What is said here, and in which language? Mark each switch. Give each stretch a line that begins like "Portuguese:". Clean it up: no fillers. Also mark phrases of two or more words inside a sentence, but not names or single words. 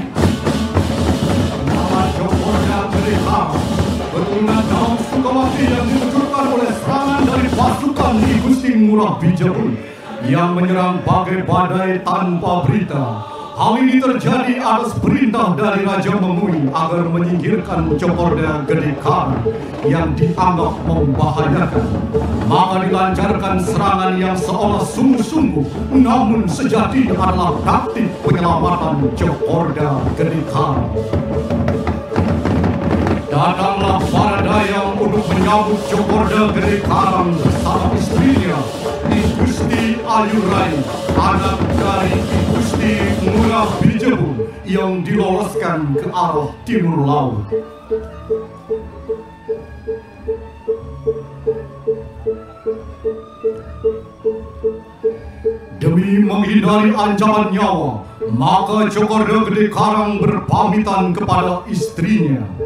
Indonesian: Nama Jokowi beriham, keturunan kaum Sukawati yang dimunculkan oleh serangan dari pasukan Ki Gusti Ngurah Bijapun yang menyerang bagai badai tanpa berita. Hal ini terjadi atas perintah dari Raja Mengui agar menyingkirkan Cokorda Gede Karang yang dianggap membahayakan. Maka dilancarkan serangan yang seolah sungguh-sungguh, namun sejati adalah taktik penyelamatan Cokorda Gede Karang. Datanglah para dayang untuk menyambut Cokorda Gede Karang bersama istrinya, I Gusti Ayurai, anak dari I Gusti Ngurah Bijebun yang diloloskan ke arah timur laut. Demi menghindari ancaman nyawa, maka Cokorda Gede Karang berpamitan kepada istrinya.